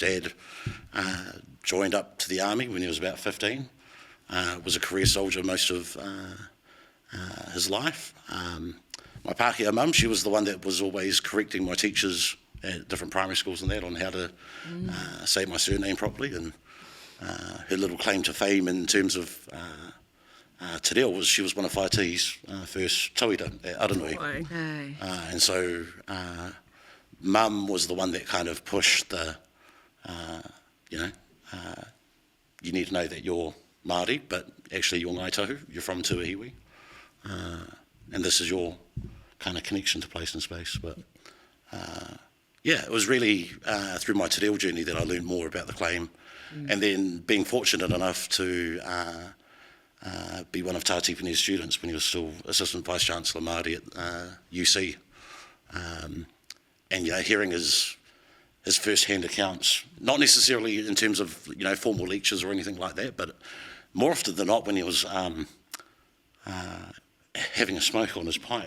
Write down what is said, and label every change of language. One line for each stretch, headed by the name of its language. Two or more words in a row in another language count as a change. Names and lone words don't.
English: Dad joined up to the army when he was about 15, was a career soldier most of his life. My pākehā mum, she was the one that was always correcting my teachers at different primary schools and that on how to say my surname properly, and her little claim to fame in terms of
Māori: te reo
English: was she was one of Whaiti's first tauira at Aranui. And so mum was the one that kind of pushed the, you need to know that you're Māori, but actually you're Ngāi Tahu, you're from Heoi, and this is your kind of connection to place and space. But it was really through my
Māori: te reo
English: journey that I learned more about the claim, and then being fortunate enough to be one of Tā Tipane's students when he was still Assistant Vice-Chancellor Māori at UC. And hearing his first-hand accounts, not necessarily in terms of formal lectures or anything like that, but more often than not when he was having a smoke on his pipe.